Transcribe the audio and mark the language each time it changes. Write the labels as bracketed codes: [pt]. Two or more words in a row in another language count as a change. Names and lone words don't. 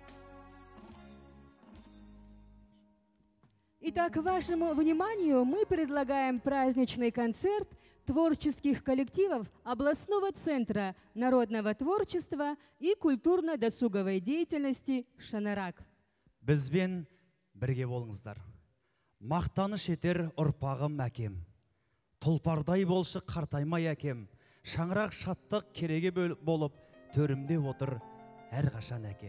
[ru] Итак, вашему вниманию мы предлагаем праздничный концерт творческих коллективов областного центра народного творчества и культурно-досуговой деятельности «Шанарак». [kk] Бізбен бірге болыңыздар. Мақтаныш етер ұрпағым әкем. Тұлпардай болшы қартаймай әкем. Шаңырақ шаттық кереге болып төрімде отыр әрқашан әке.